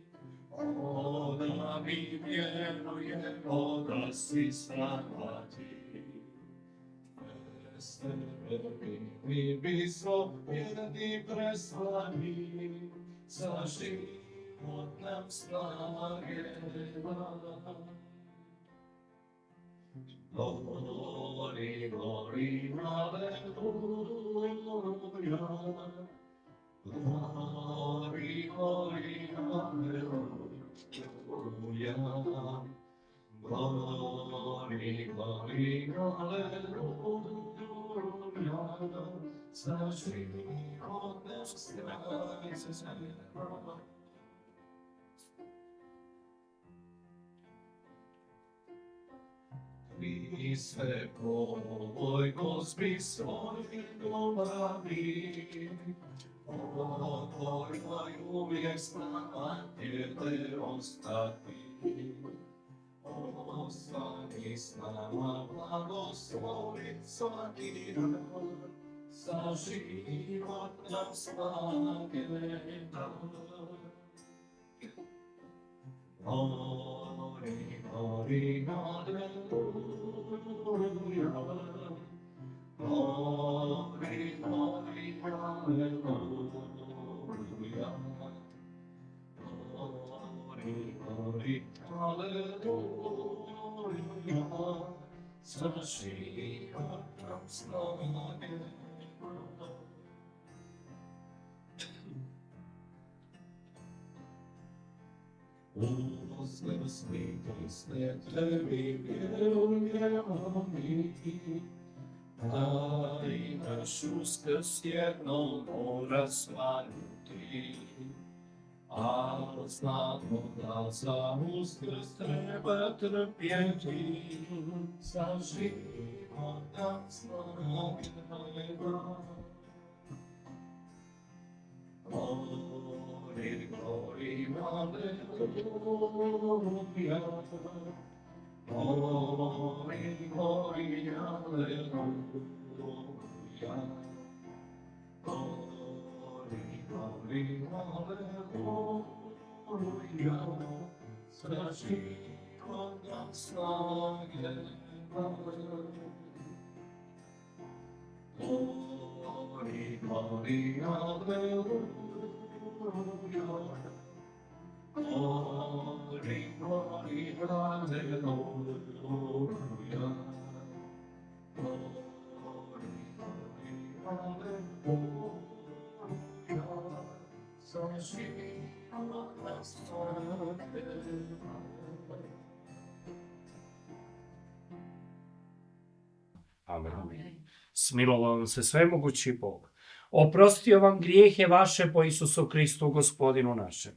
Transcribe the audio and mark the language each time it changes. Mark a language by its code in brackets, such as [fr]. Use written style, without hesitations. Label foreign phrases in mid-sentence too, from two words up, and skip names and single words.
[hr] ona mi vjerujemo da si sama Ti. Bez Tebe mi bismo jedni preslani, za život nam snage daj. [en] Glory, glory, hallelujah. Glory, glory, hallelujah. Glory, glory, hallelujah. [hr] Za život nas snage daj. Mi sve po ovoj Gospi svoj dobavi, odvojaj uvijek s nama Te ostati. Ostani s nama, blagoslovi svaki dan, za život nam snage daj. [en] Glory, glory, hallelujah. Glory, glory, hallelujah. Glory, glory, hallelujah. [hr] Za život nam snage. Uskrsni Kriste, Tebi vjerujemo mi, da i naš Uskrs jednom mora svanuti. A znamo da za Uskrs treba trpjeti, za život nam snage daj. [en] Glory, glory, hallelujah. Glory, glory, hallelujah. Glory, glory, hallelujah. [hr] Za život nam snage daj. [en] Glory, glory, hallelujah. Glory, glory, hallelujah. Glory, glory, hallelujah. [hr] Amen. Smilovao vam se svemogući Bog. Oprostio vam grijehe vaše po Isusu Kristu, Gospodinu našem.